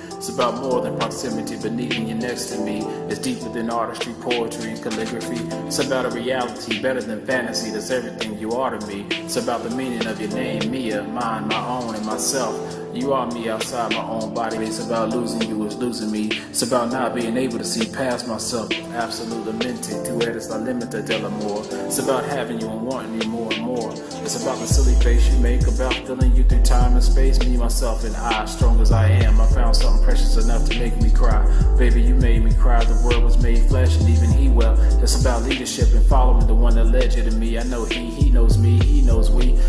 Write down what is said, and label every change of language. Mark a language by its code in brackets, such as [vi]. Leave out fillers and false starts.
[en] It's about more than proximity, but needing you next to me. It's deeper than artistry, poetry, and calligraphy. It's about a reality better than fantasy. That's everything you are to me. It's about the meaning of your name, Mia, mine, my own, and myself. You are me outside my own body. It's about losing you is losing me. It's about not being able to see past myself. [es] Absolutamente, tu eres la limita del amor. [en] It's about having you and wanting you more and more. It's about the silly face you make, about feeling you through time and space. Me, myself, and I, strong as I am, I found something precious enough to make me cry. Baby, you made me cry. The word was made flesh, and even he well. It's about leadership and following the one that led you to me. I know he knows me, he knows we.